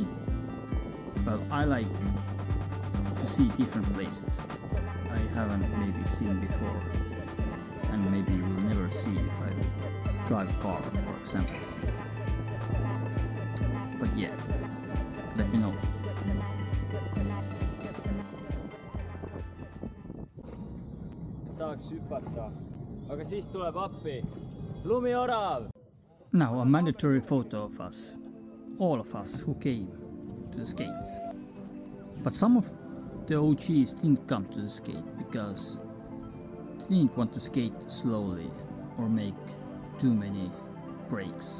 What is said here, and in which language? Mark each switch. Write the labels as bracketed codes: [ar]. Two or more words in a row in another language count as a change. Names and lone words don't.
[en] Well, I like to see different places I haven't maybe seen before, and maybe will never see if I would drive a car, for example. But yeah, let me know. [et] Tahaks hüpata, aga siis tuleb appi lumiorav. [en] Now a mandatory photo of us, all of us who came to the skates. But some of the OGs didn't come to the skate because they didn't want to skate slowly or make too many breaks.